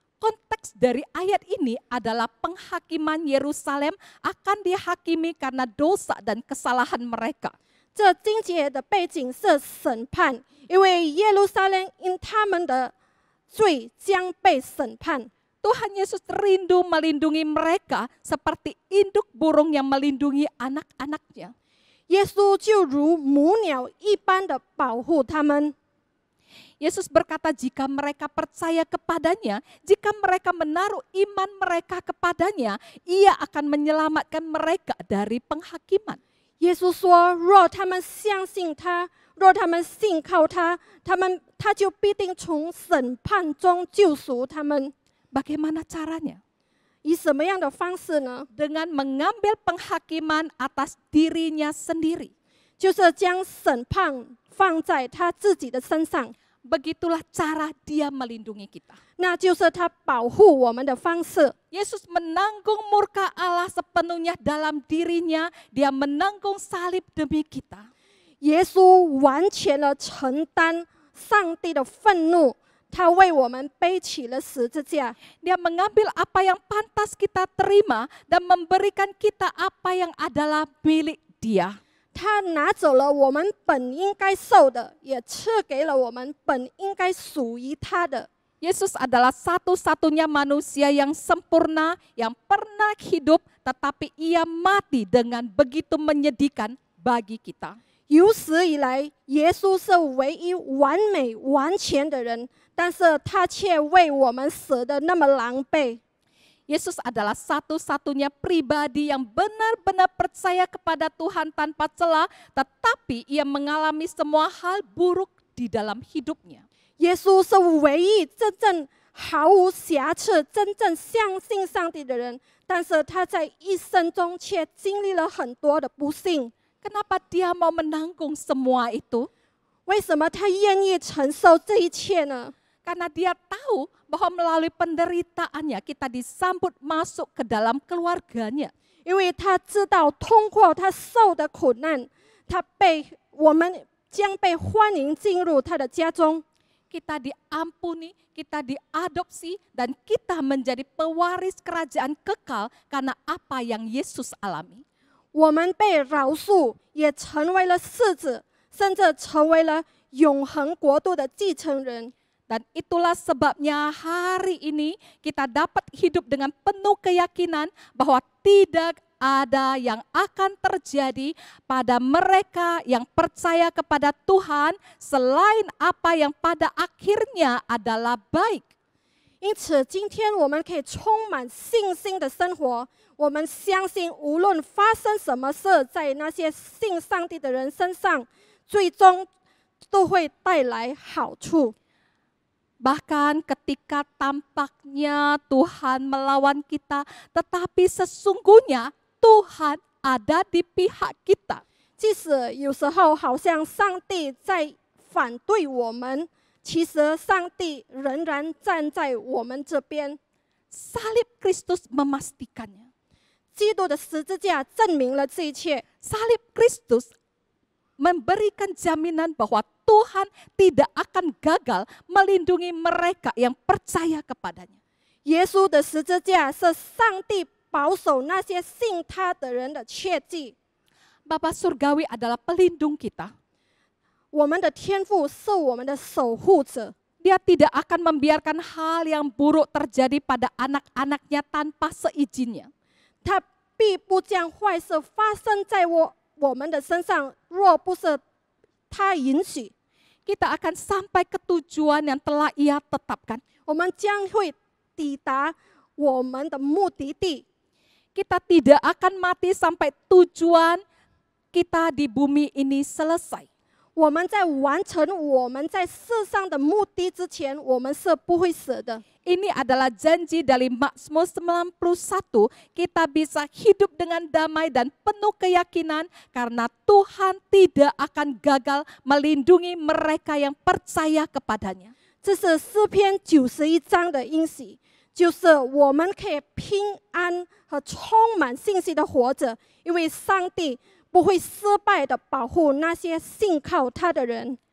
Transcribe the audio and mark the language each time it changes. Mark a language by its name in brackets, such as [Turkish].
[Indonesian] Konteks dari ayat ini adalah penghakiman Yerusalem akan dihakimi karena dosa dan kesalahan mereka. [Chinese] 这经节的背景是审判，因为耶路撒冷因他们的罪将被审判。 [Indonesian] Tuhan Yesus rindu melindungi mereka seperti induk burung yang melindungi anak-anaknya. [Chinese] 耶稣就如母鸟一般的保护他们。 [Indonesian] Yesus berkata jika mereka percaya kepadanya, jika mereka menaruh iman mereka kepadanya, Ia akan menyelamatkan mereka dari penghakiman. [Chinese] 耶稣说：“若他们相信他，若他们信靠他，他就必定从审判中救赎他们。 [Indonesian] Bagaimana caranya? [Chinese] 以什么样的方式呢？ [Indonesian] Dengan mengambil penghakiman atas dirinya sendiri. [Chinese] 就是将审判放在他自己的身上， [Indonesian] Begitulah cara Dia melindungi kita. [Chinese] 那就是他保护我们的方式。 [Indonesian] Yesus menanggung murka Allah sepenuhnya dalam dirinya. Dia menanggung salib demi kita. [Chinese] 耶稣完全的承担上帝的愤怒，他为我们背起了十字架。 [Indonesian] Dia mengambil apa yang pantas kita terima dan memberikan kita apa yang adalah milik Dia. [Chinese] 他拿走了我们本应该受的，也赐给了我们本应该属于他的。 [Indonesian] Yesus adalah satu-satunya manusia yang sempurna, yang pernah hidup, tetapi Ia mati dengan begitu menyedihkan bagi kita. [Chinese] 有史以来，耶稣是唯一完美完全的人，但是他却为我们死得那么狼狈。 [Indonesian] Yesus adalah satu-satunya pribadi yang benar-benar percaya kepada Tuhan tanpa celah, tetapi Ia mengalami semua hal buruk di dalam hidupnya. [Chinese] 耶稣是唯一真正毫无瑕疵、真正相信上帝的人，但是他在一生中却经历了很多的不幸。 [Indonesian] Kenapa dia mau menanggung semua itu? [Chinese] 为什么他愿意承受这一切呢？ [Indonesian] Karena dia tahu bahwa melalui penderitaannya kita disambut masuk ke dalam keluarganya. [Chinese] 因为他知道通过他受的苦难，我们将被欢迎进入他的家中。 [Indonesian] Kita diampuni, kita diadopsi, dan kita menjadi pewaris kerajaan kekal karena apa yang Yesus alami. [Chinese] 我们被饶恕，也成为了嗣子，甚至成为了永恒国度的继承人。 [Indonesian] Dan itulah sebabnya hari ini kita dapat hidup dengan penuh keyakinan bahwa tidak ada yang akan terjadi pada mereka yang percaya kepada Tuhan selain apa yang pada akhirnya adalah baik. [Chinese] 因此，今天我们可以充满信心的生活。我们相信，无论发生什么事，在那些信上帝的人身上，最终都会带来好处。 [Indonesian] Bahkan ketika tampaknya Tuhan melawan kita, tetapi sesungguhnya Tuhan ada di pihak kita. [Chinese] 即使有时候好像上帝在反对我们，其实上帝仍然站在我们这边。 [Indonesian] Salib Kristus memastikannya. [Chinese] 基督的十字架证明了这一切。 [Indonesian] Salib Kristus memberikan jaminan bahwa Tuhan tidak akan gagal melindungi mereka yang percaya kepadanya. [Chinese] 耶稣的十字架是上帝保守那些信他的人的切记。 [Indonesian] Bapa Surgawi adalah pelindung kita. [Chinese] 我们的天父是我们的守护者， [Indonesian] Dia tidak akan membiarkan hal yang buruk terjadi pada anak-anaknya tanpa seizinnya. [Chinese] 他必不将坏事发生在我们的身上，若不是他允许， [Indonesian] Kita akan sampai ke tujuan yang telah Ia tetapkan. [Chinese] 我们将会抵达我们的目的地。 [Indonesian] Kita tidak akan mati sampai tujuan kita di bumi ini selesai. [Chinese] 我们在完成我们在世上的目的之前，我们是不会死的。 [Indonesian] Ini adalah janji dari Mazmur 91. Kita bisa hidup dengan damai dan penuh keyakinan karena Tuhan tidak akan gagal melindungi mereka yang percaya kepadanya. [Chinese] 这是诗篇91章的应许，就是我们可以平安和充满信心的活着，因为上帝不会失败的保护那些信靠他的人。